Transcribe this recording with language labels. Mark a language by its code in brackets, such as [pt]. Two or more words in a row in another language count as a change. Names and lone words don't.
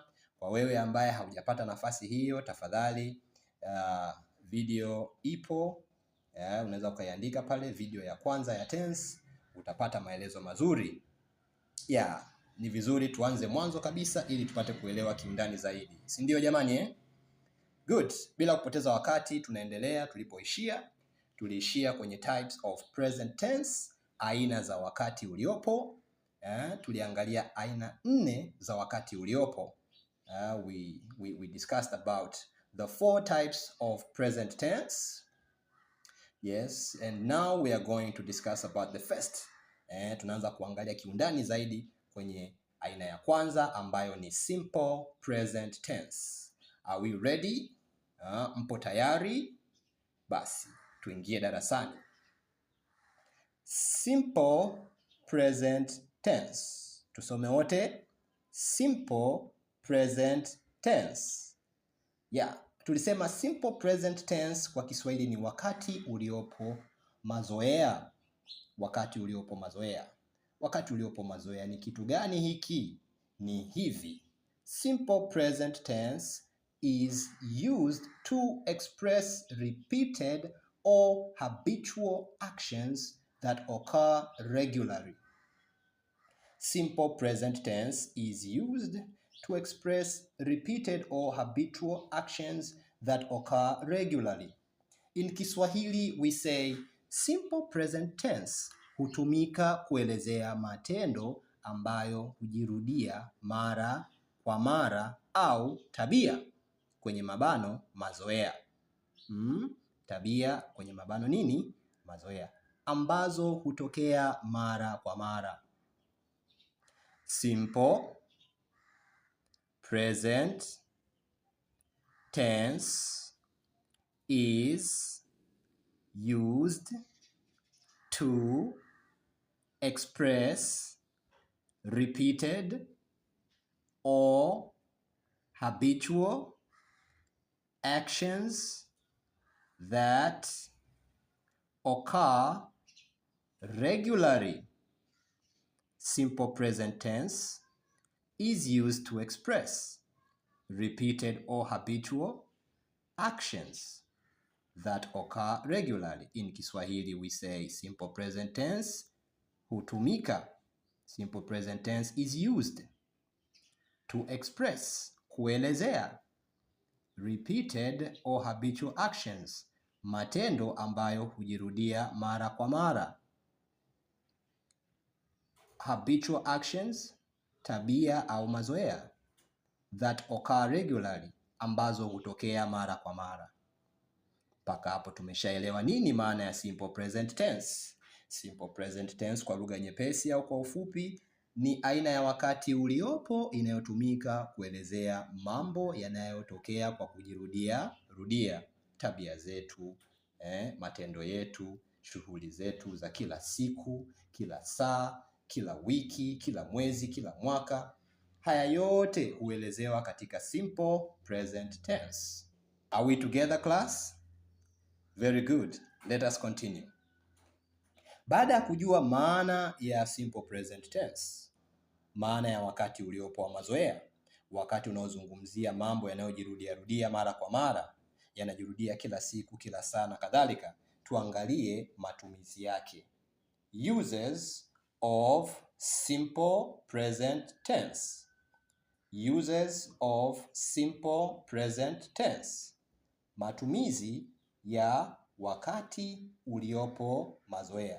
[sw] Kwa wewe ambaye haujapata nafasi hiyo, tafadhali video ipo, unaweza ukaiandika pale video ya kwanza ya tense, utapata maelezo mazuri. Ni vizuri tuanze mwanzo kabisa ili tupate kuelewa kiundani zaidi. Si ndio jamani Good. Bila kupoteza wakati tunaendelea tulipoishia. Tuliishia kwenye [en] types of present tense, [sw] aina za wakati uliopo. Tuliangalia aina 4 za wakati uliopo. [en] We discussed about the 4 types of present tense. Yes, and now we are going to discuss about the first. [sw] Tunaanza kuangalia kiundani zaidi kwenye aina ya kwanza ambayo ni [en] simple present tense. Are we ready? [sw] Mpo tayari? Basi tuingie darasani. [en] Simple present tense. [sw] Tusome wote. [en] Simple present tense. [sw] Tulisema [en] simple present tense [sw] kwa Kiswahili ni wakati uliopo mazoea. Wakati uliopo mazoea. Wakati uliopo mazoea ni kitu gani hiki? Ni hivi. [en] Simple present tense is used to express repeated or habitual actions that occur regularly. Simple present tense is used to express repeated or habitual actions that occur regularly. In Kiswahili we say simple present tense [sw] hutumika kuelezea matendo ambayo hujirudia mara kwa mara au tabia kwenye mabano mazoea. Tabia kwenye mabano nini? Mazoea. Ambazo hutokea mara kwa mara. [en] Simple present tense is used to express repeated or habitual actions that occur regularly. Simple present tense is used to express repeated or habitual actions that occur regularly. In Kiswahili we say simple present tense hutumika. Simple present tense is used to express, kuelezea, repeated or habitual actions, [sw] matendo ambayo hujirudia mara kwa mara. [en] Habitual actions, [sw] tabia au mazoea, [en] that occur regularly, [sw] ambazo hutokea mara kwa mara. Mpaka hapo tumeshaelewa nini maana ya [en] simple present tense. Simple present tense [sw] kwa lugha nyepesi au kwa ufupi ni aina ya wakati uliopo inayotumika kuelezea mambo yanayotokea kwa kujirudia rudia. Tabia zetu, matendo yetu, shughuli zetu za kila siku, kila saa, kila wiki, kila mwezi, kila mwaka. Haya yote huelezewa katika [en] simple present tense. Are we together, class? Very good. Let us continue. [sw] Baada ya kujua maana ya [en] simple present tense, [sw] maana ya wakati uliopo wa mazoea, wakati unaozungumzia mambo yanayojirudia rudia mara kwa mara, yanajirudia kila siku, kila saa na kadhalika, tuangalie matumizi yake. [en] Uses of simple present tense. Uses of simple present tense. [sw] Matumizi ya wakati uliopo mazoea.